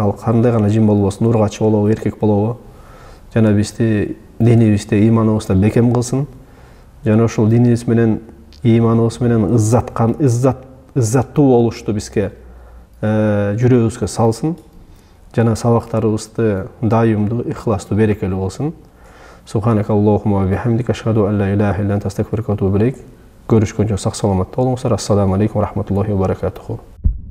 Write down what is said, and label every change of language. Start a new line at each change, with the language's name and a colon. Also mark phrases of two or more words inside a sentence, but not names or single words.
Kyrgyz: Ал кандай гана жин болбосун, ургачы болобу, эркек болобу, жана бизди динибизде, ыйманыбызда бекем кылсын. Жана ошол динибиз менен, ыйманыбыз менен ыззаттуу болушту бизге жүрөгүбүзгө салсын. Жана сабактарыбызды дайымдуу, ихластуу, берекелүү болсун.
Arabic: سبحانك اللهم وبحمدك أشهد أن لا إله إلا أنت أستغفرك وأتوب إليك.
Kyrgyz: Көрүшкөнчө сак саламат болуңуздар.
Arabic: السلام عليكم ورحمة الله وبركاته.